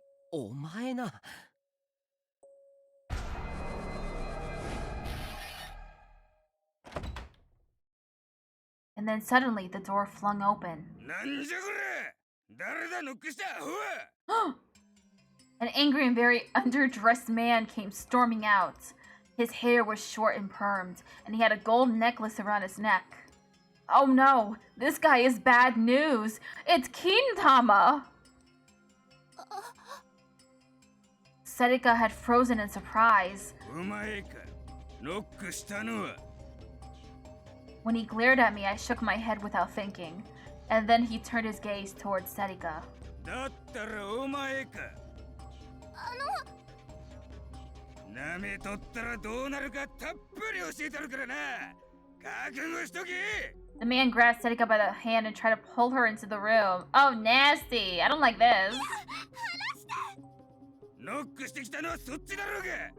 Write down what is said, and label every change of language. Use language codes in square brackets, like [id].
[ja] お前な。 [en] And then suddenly the door flung open. [ja] なんじゃこれ。誰だノックしたアホは。 [en] An angry and very underdressed man came storming out. His hair was short and permed, and he had a gold necklace around his neck. Oh no, this guy is bad news. It's Kintama! Serika had frozen in surprise. [ja] お前か。ノックしたのは。 [en] When he glared at me, I shook my head without thinking, and then he turned his gaze towards Serika. [ja] だったらお前か。なめとったらどうなるかたっぷり教えてるからな。覚悟しとけ。 [en] The man grabbed Serika by the hand and tried to pull her into the room. Oh, nasty! I don't like this. [ja] ノックしてきたのはそっちだろうが。